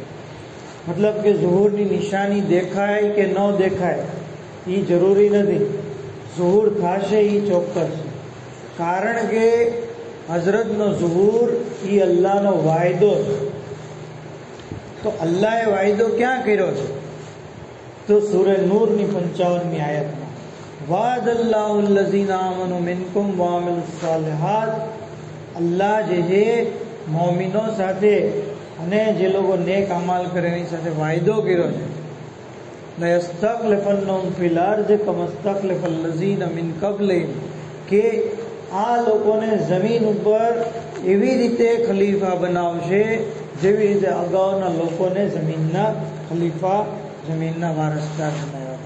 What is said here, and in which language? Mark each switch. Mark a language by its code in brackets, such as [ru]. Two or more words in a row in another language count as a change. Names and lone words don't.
[gu] મતલબ કે ઝુહૂરની નિશાની દેખાય કે ન દેખાય એ જરૂરી નથી, ઝુહૂર થશે એ ચોક્કસ છે. કારણ કે હઝરતનો ઝુહૂર એ અલ્લાહનો વાયદો છે. તો અલ્લાહે વાયદો ક્યાં કર્યો છે? તો સૂરે નૂરની 55મી આયતમાં [ar] وعد اللہ الذین آمنوا منکم وعملوا الصالحات. [gu] અલ્લાહ જે છે મોમિનો સાથે અને જે લોકો નેક અમલ કરે એની સાથે વાયદો કર્યો છે. [ar] ليستخلفنهم في الأرض كما استخلف الذين من قبلهم, [gu] કે આ લોકોને જમીન ઉપર એવી રીતે ખલીફા બનાવશે જેવી રીતે અગાઉના લોકોને જમીનના ખલીફા જમીનના વારસદાર બનાવ્યા.